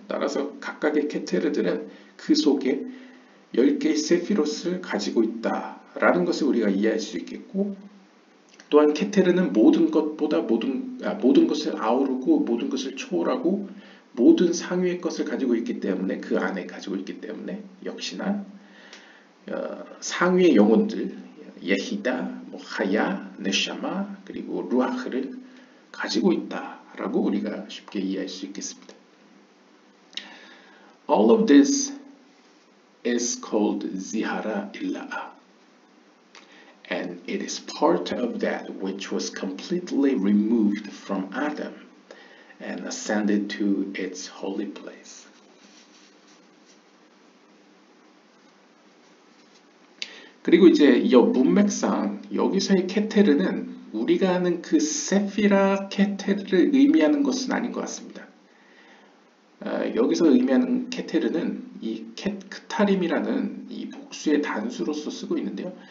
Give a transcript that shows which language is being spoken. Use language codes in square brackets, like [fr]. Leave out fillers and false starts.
[ko] 따라서 각각의 케테르들은 그 속에 10개의 세피롯을 가지고 있다라는 것을 우리가 이해할 수 있겠고 또한 케테르는 모든 것보다 모든 것을 아우르고 모든 것을 초월하고 모든 상위의 것을 가지고 있기 때문에 그 안에 가지고 있기 때문에 역시나 상위의 영혼들 예히다, 하야, 네샤마 그리고 루아흐를 가지고 있다라고 우리가 쉽게 이해할 수 있겠습니다. [en] All of this is called Zihara Illa'ah. And it is part of that which was completely removed from Adam and ascended to its holy place. [ko] 그리고 이제 이 문맥상 여기서의 케테르는 우리가 아는 그 세피라 케테르를 의미하는 것은 아닌 것 같습니다. 여기서 의미하는 케테르는 이 크타림이라는 이 복수의 단수로서 쓰고 있는데요.